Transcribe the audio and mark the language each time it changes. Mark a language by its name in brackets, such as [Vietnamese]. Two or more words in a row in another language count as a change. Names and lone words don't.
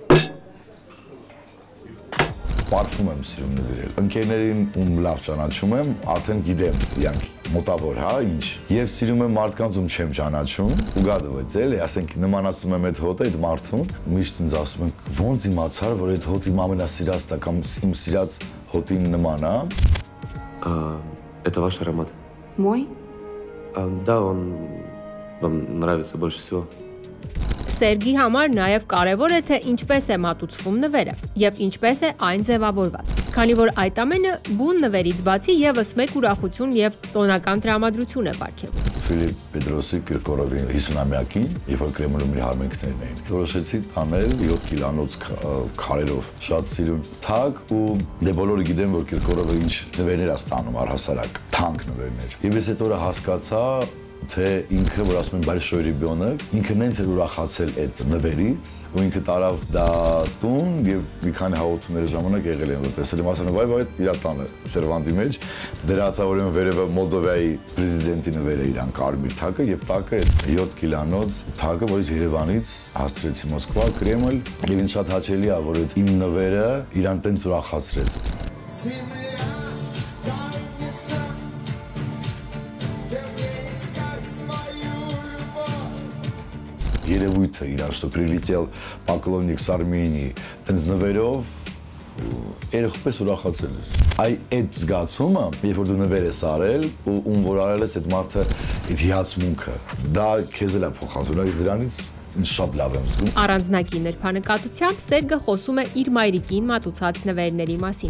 [Armenian] Պարֆում եմ սիրում նվիրել։ Ընկերներին ում լավ ճանաչում եմ, արդեն գիտեմ, իրանք մոտավոր, հա, ինչ։ Եվ սիրում եմ մարդկանց ում չեմ ճանաչում, ուգադվեց էլի, ասենք նմանացնում եմ այդ հոտը, այդ մարդուն, միշտ ինձ ասում են, ոնց իմացար, որ այդ հոտը իմ ամենասիրածն է կամ իմ սիրած հոտին նման է։ [Russian] Это ваш аромат? Мой? Да, он вам нравится больше всего. [Armenian] Սերգի համար նաև կարևոր է, թե ինչպես է մատուցվում նվերը եւ ինչպես է այն ձևավորված, քանի որ այդ ամենը բուն նվերից բացի եւս մեկ ուրախություն եւ տոնական տրամադրություն է պարգևում։ Ֆիլիպ Պետրոսի Կիրկորովի 50-ամյակին, երբ որ Կրեմլում իր հարմենքներն էին, որոշեցի տանել 7 կիլանոց քարերով, շատ սիրուն թակ ու դե բոլորը գիտեն, որ Կիրկորովը ինչ նվերներ է ստանում առհասարակ, թանկ նվերներ։ Եվ ես այդ օրը հասկացա, թե ինքը, որ ասում են [Russian] большой ребенок, [Armenian] ինքը նենց էր ուրախացել այդ նվերից, ու ինքը տարավ դա տուն եւ մի քանի հաղորդումների ժամանակ եղել են, որպես եմ ասում, վայ, իր տանը սերվանտի մեջ դրացա ուրեմն վերևը Մոլդովայի պրեզիդենտի նվերը իրան կարմիր թագը եւ տակը այդ 7 կիլանոց թագը, որից Երևանից հասցրեցի Մոսկվա, Կրեմլ, եւ ինձ շատ հաճելի է, որ այդ իմ նվերը իրան տենց ուրախացրեց։ Երևույթը իրար, [Russian] что прилетел поклонник с Армении, [Armenian] տենց նվերով երեխպես ուրախացել էր։ Այդ զգացումը, երբ որ դու նվեր ես արել ու ում որ արել ես այդ մարդը այդ հիացմունքը, դա քեզ էլ է փոխանցում, դրանից շատ լավ եմ զգում։ Առանձնակի նրբանկատությամբ Սերգը խոսում է իր մայրիկին մատուցած նվերների մասին։